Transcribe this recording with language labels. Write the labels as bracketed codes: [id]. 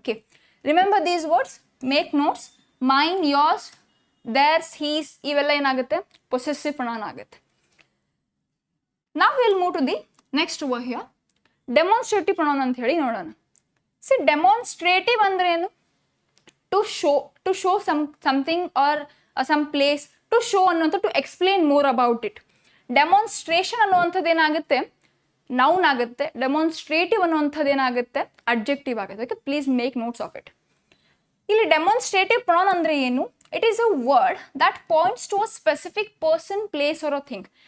[en] Okay, remember these words, make notes. Mine, yours, theirs, his [kn] ಇವೆಲ್ಲ ಏನಾಗುತ್ತೆ? Possessive pronoun ಆಗುತ್ತೆ. [en] ನಾವು will move to the next over here, demonstrative pronoun [kn] ಅಂತ ಹೇಳಿ ನೋಡೋಣ. ಸಿ, ಡೆಮಾನ್ಸ್ಟ್ರೇಟಿವ್ ಅಂದ್ರೆ ಏನು? [en] to show something or some place, to show ಅನ್ನೋಂಥ, to explain more about it. [kn] Demonstration ಅನ್ನುವಂಥದ್ದು ಏನಾಗುತ್ತೆ? ನೌನ್ ಆಗುತ್ತೆ. ಡೆಮಾನ್ಸ್ಟ್ರೇಟಿವ್ ಅನ್ನುವಂಥದ್ದು ಏನಾಗುತ್ತೆ? ಅಡ್ಜೆಕ್ಟಿವ್ ಆಗುತ್ತೆ. [en] Okay, please make notes of it. [kn] ಇಲ್ಲಿ ಡೆಮಾನ್ಸ್ಟ್ರೇಟಿವ್ ಪ್ರೊನೌನ್ ಅಂದ್ರೆ ಏನು? [en] It is a word that points to a specific person, place or a thing.